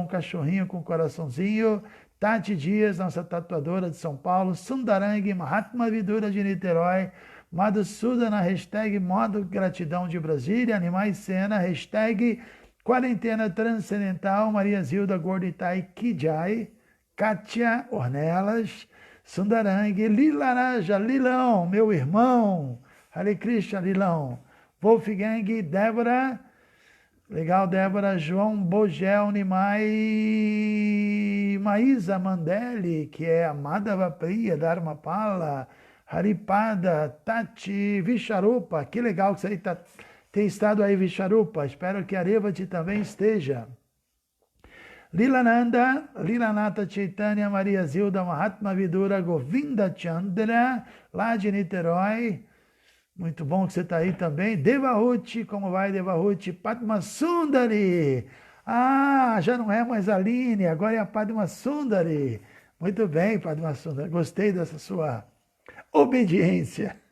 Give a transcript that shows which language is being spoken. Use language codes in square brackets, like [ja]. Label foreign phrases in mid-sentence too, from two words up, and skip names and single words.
[pt] um cachorrinho com um coraçãozinho, Tati Dias, nossa tatuadora de São Paulo, Sundarang, Mahatma Vidura de Niterói, Madhusudana, hashtag Modo Gratidão de Brasília, Animais Cena, hashtag Quarentena Transcendental, Maria Zilda Gorditai Kijai, Kátia Ornelas, Sundarang, Lilaraja, Lilão, meu irmão, Hare Krishna, Lilão, Wolfgang, Débora, legal, Débora, João Bogel, Nimai, Maísa Mandelli, que é a Madhava Priya, Dharmapala, Haripada, Tati, Visharupa, que legal que você tem estado aí, Visharupa, espero que a Revati também esteja. Lilananda, Lilanata Chaitanya, Maria Zilda, Mahatma Vidura, Govinda Chandra, lá de Niterói. Muito bom que você está aí também. Devahuti, como vai, Devahuti? Padma Sundari. Ah, já não é mais a Aline, agora é a Padma Sundari. Muito bem, Padma Sundari. Gostei dessa sua obediência.